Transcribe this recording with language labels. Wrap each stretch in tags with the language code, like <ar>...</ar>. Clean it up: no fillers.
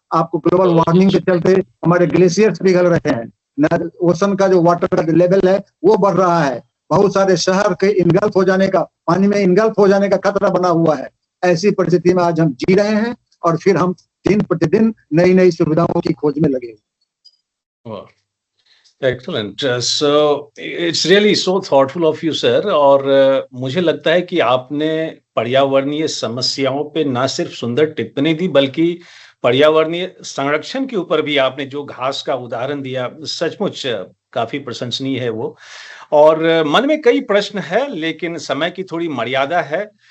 <hi>आपको global warming के चलते हमारे ग्लेशियर्स पिघल रहे हैं, ओशन का जो वाटर का लेवल है वो बढ़ रहा है, बहुत सारे शहर के इनगल्फ हो जाने का, पानी में इनगल्फ हो जाने का खतरा बना हुआ है। ऐसी परिस्थिति में आज हम जी रहे हैं और फिर हम दिन प्रतिदिन नई नई सुविधाओं की खोज में लगे हुए।</hi> <en>Wow. Excellent. So it's really so thoughtful of you, sir.</en> <hi>और मुझे लगता है कि आपने पर्यावरणीय समस्याओं पे ना सिर्फ सुंदर टिप्पणी दी, बल्कि पर्यावरणीय संरक्षण के ऊपर भी आपने जो घास का उदाहरण दिया, सचमुच काफी प्रशंसनीय है वो। और मन में कई प्रश्न है, लेकिन समय की थोड़ी मर्यादा है।</hi>